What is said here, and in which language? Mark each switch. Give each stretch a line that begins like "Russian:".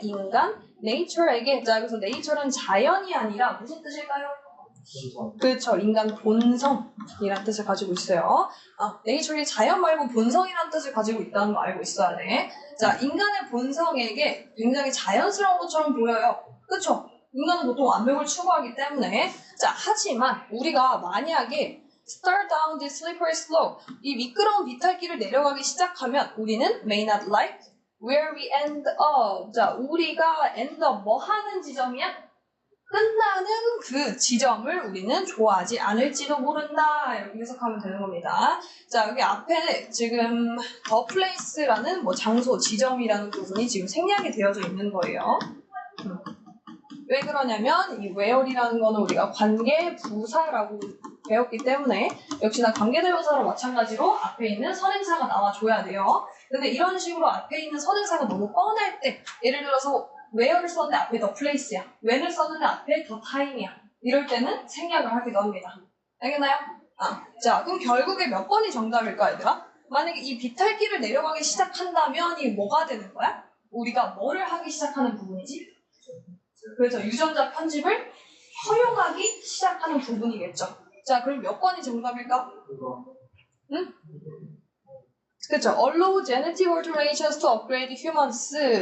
Korean: 인간, nature에게. 자, 그래서 nature는 자연이 아니라 무슨 뜻일까요? 그렇죠. 인간 본성이라는 뜻을 가지고 있어요. nature이 자연 말고 본성이라는 뜻을 가지고 있다는 거 알고 있어야 돼. 자, 인간의 본성에게 굉장히 자연스러운 것처럼 보여요. 그렇죠? 인간은 보통 완벽을 추구하기 때문에. 자, 하지만 우리가 만약에
English: start down this slippery slope
Korean: 이 미끄러운 비탈길을 내려가기 시작하면 우리는
English: may not like where we end up.
Korean: 자, 우리가 end up 뭐 하는 지점이야? 끝나는 그 지점을 우리는 좋아하지 않을지도 모른다. 이렇게 해석하면 되는 겁니다. 자, 여기 앞에 지금 the place라는 뭐 장소, 지점이라는 부분이 지금 생략이 되어져 있는 거예요. 왜 그러냐면 이 where이라는 거는 우리가 관계 부사라고 배웠기 때문에 역시나 관계대명사로 마찬가지로 앞에 있는 선행사가 나와줘야 돼요. 근데 이런 식으로 앞에 있는 선행사가 너무 뻔할 때 예를 들어서 where를 썼는데 앞에 the place야. when을 썼는데 앞에 the time이야. 이럴 때는 생략을 하기도 합니다. 알겠나요? 자, 그럼 결국에 몇 번이 정답일까 얘들아? 만약에 이 비탈길을 내려가기 시작한다면 이 뭐가 되는 거야? 우리가 뭐를 하기 시작하는 부분이지? 그래서 유전자 편집을 허용하기 시작하는 부분이겠죠. 자, 그럼 몇 번이 정답일까? 응? 그쵸.
English: Allow genetic alterations to upgrade humans.